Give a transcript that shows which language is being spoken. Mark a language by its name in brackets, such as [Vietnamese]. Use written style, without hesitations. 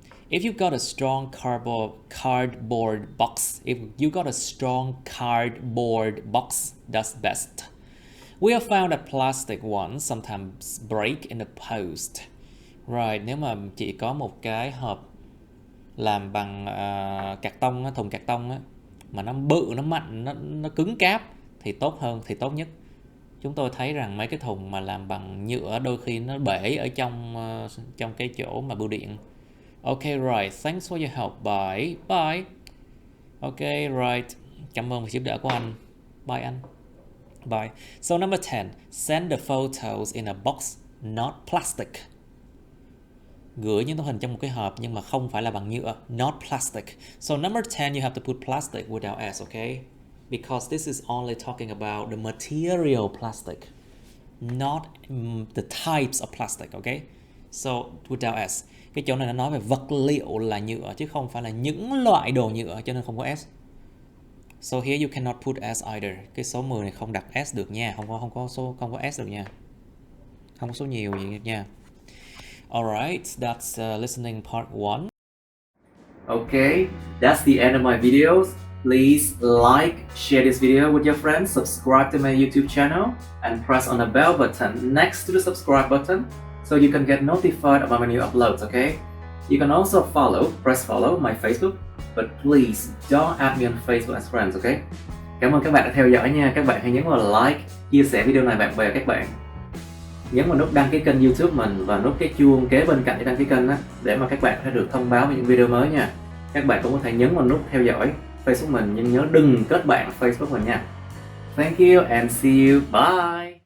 [English] If you got a strong cardboard box, that's best. We have found that plastic ones sometimes break in the post. [Vietnamese] Right, nếu mà chị có một cái hộp làm bằng cạc tông, thùng cạc tông á, mà nó bự, nó mạnh, nó cứng cáp thì tốt hơn, thì tốt nhất. Chúng tôi thấy rằng mấy cái thùng mà làm bằng nhựa đôi khi nó bể ở trong cái chỗ mà bưu điện. [English] Okay, right. Thanks for your help. Bye. Bye. Okay, right. [Vietnamese] Cảm ơn sự giúp đỡ của anh. Bye anh. Bye. [English] So number 10, send the photos in a box, not plastic. [Vietnamese] Gửi những tấm hình trong một cái hộp nhưng mà không phải là bằng nhựa, [English] not plastic. So number 10, you have to put plastic without S, okay? Because this is only talking about the material plastic, not the types of plastic, okay? So without S. [Vietnamese] Cái chỗ này nó nói về vật liệu là nhựa chứ không phải là những loại đồ nhựa, cho nên không có S. [English] So here you cannot put S either. [Vietnamese] Cái số 10 này không đặt S được nha, không có S được nha. Không có số nhiều gì nha. [English] Alright, that's listening part 1. Okay, that's the end of my videos. Please like, share this video with your friends, subscribe to my YouTube channel, and press on the bell button next to the subscribe button so you can get notified about my new uploads, okay? You can also press follow my Facebook, but please don't add me on Facebook as friends, okay? [Vietnamese] Cảm ơn các bạn đã theo dõi nha. Các bạn hãy nhấn vào like, chia sẻ video này bạn bè các bạn. Nhấn vào nút đăng ký kênh YouTube mình và nút cái chuông kế bên cạnh để đăng ký kênh á, để mà các bạn sẽ được thông báo về những video mới nha. Các bạn cũng có thể nhấn vào nút theo dõi Facebook mình, nhưng nhớ đừng kết bạn Facebook mình nha. [English] Thank you and see you. [Vietnamese] Bye.